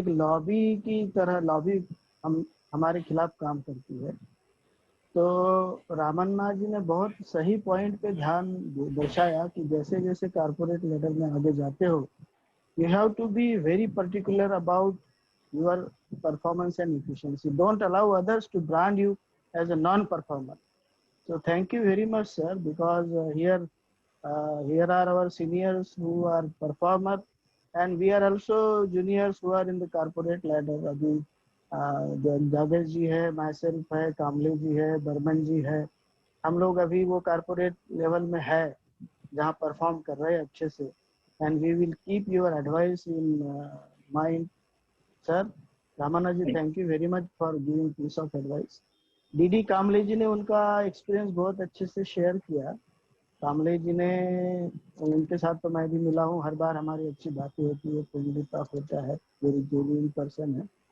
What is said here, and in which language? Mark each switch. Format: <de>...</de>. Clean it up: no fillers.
<hi>एक लॉबी की तरह लॉबी हमारे खिलाफ काम करती है। तो रामन्ना जी ने बहुत सही पॉइंट पे ध्यान दर्शाया कि जैसे जैसे कारपोरेट लेवल में आगे जाते हो,</hi> <en>you have to be very particular about your performance and efficiency. Don't allow others to brand you as a non-performer. So thank you very much, sir, because here are our seniors who are performer, and we are also juniors who are in the corporate ladder.</en> <hi>अभी जावेद जी है, myself है, कामले जी है, बर्मन जी है, हम लोग अभी वो corporate level में है जहाँ परफॉर्म कर रहे हैं अच्छे से।</hi> <en>And we will keep your advice in mind, sir. Ramana ji, thank you very much for giving piece of advice.</en> <hi>DD कामले जी ने उनका एक्सपीरियंस बहुत अच्छे से शेयर किया। कामले जी ने, उनके साथ तो मैं भी मिला हूँ, हर बार हमारी अच्छी बातें होती है, पॉजिटिव टॉक होता है,</hi> <en>very genuine person</en> <hi>है।</hi>